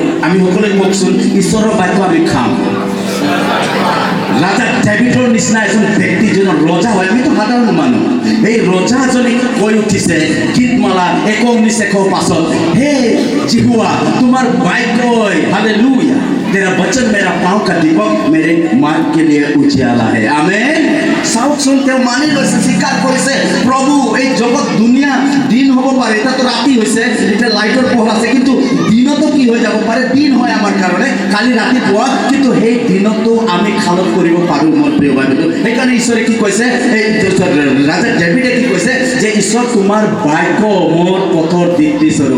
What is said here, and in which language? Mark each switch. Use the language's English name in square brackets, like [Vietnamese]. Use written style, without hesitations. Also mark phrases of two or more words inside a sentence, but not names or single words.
[Assamese] আমি সকলোৱে কওকচোন, ঈশ্বৰৰ বাক্য আমি খাম। ৰাজা ডেভিডৰ নিচিনা এজন ব্যক্তি যিজন ৰজা হয়, আমিতো সাধাৰণ মানুহ, এই ৰজাজনে কৈ উঠিছে গীতমালা 19:5 হে জিহুৱা তোমাৰ বাক্যই হালেলুয়া [Hindi] तेरा वचन मेरा पाँव का दीपक मेरे मार्ग के लिए उजियाला है। आमेन। [Assamese] চাওকচোন, তেওঁ মানি লৈছে, স্বীকাৰ কৰিছে, প্ৰভু এই জগত দুনিয়া দিন হ'ব পাৰে, এতিয়াতো ৰাতি হৈছে, এতিয়া লাইটৰ পোহৰ আছে, কিন্তু দিনতো কি হৈ যাব পাৰে, দিন হয় আমাৰ কাৰণে কালি ৰাতিপুৱা, কিন্তু সেই দিনতো আমি খালত কৰিব পাৰোঁ। মোৰ প্ৰিয় ভাইটো, সেইকাৰণে ঈশ্বৰে কি কৈছে, এই ৰাজা ডেভিডে কি কৈছে যে ঈশ্বৰ তোমাৰ বাক্য মোৰ পথৰ দীপ্তি স্বৰূপ।